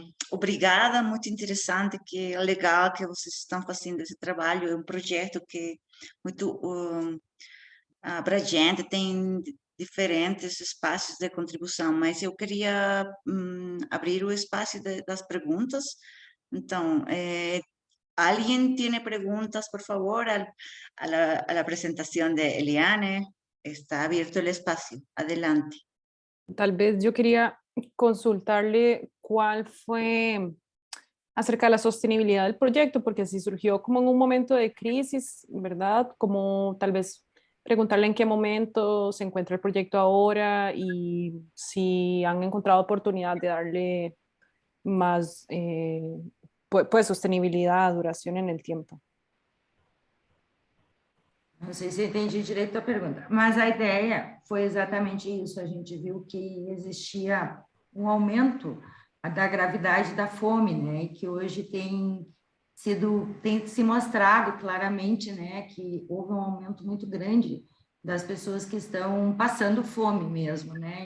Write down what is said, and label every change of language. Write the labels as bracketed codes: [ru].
[pt] Obrigada, muito interessante, que é legal que vocês estão fazendo esse trabalho, é um projeto que é muito abrangente, tem diferentes espaços de contribuição, mas eu queria abrir o espaço das perguntas. [es] Então, ¿alguien tiene preguntas, por favor, a la presentación de Eliane? Está abierto el espacio. Adelante. Tal vez yo quería consultarle cuál fue acerca de la sostenibilidad del proyecto, porque si surgió como en un momento de crisis, ¿verdad? Como tal vez preguntarle en qué momento se encuentra el proyecto ahora y si han encontrado oportunidad de darle más pues sostenibilidad, duración en el tiempo. [pt] Não sei se eu entendi direito a pergunta, mas a ideia foi exatamente isso. A gente viu que existia um aumento da gravidade da fome, né? E que hoje tem se mostrado claramente, né, que houve um aumento muito grande das pessoas que estão passando fome mesmo, né?